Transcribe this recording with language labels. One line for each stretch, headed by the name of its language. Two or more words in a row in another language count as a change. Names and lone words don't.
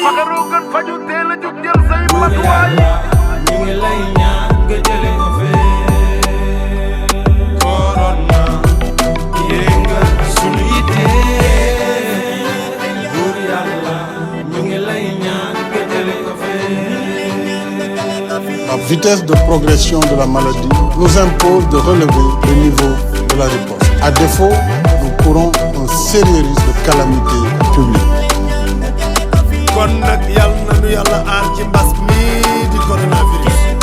Wolof: Fagaroo gën faju teel a jug jël say matuwaay. Ñu ngi lay ñaan nga jële ko fee. Corona, yénga sunu yite. Buur Yàlla, ñu ngi lay ñaan nga jële ko fee.
French: La vitesse de progression de la maladie nous impose de relever le niveau de la riposte. À défaut, nous courons un sérieux risque de calamité publique.
Wolof: Kon nag, yal na nu Yàlla aar ci mbas mi di coronavirus.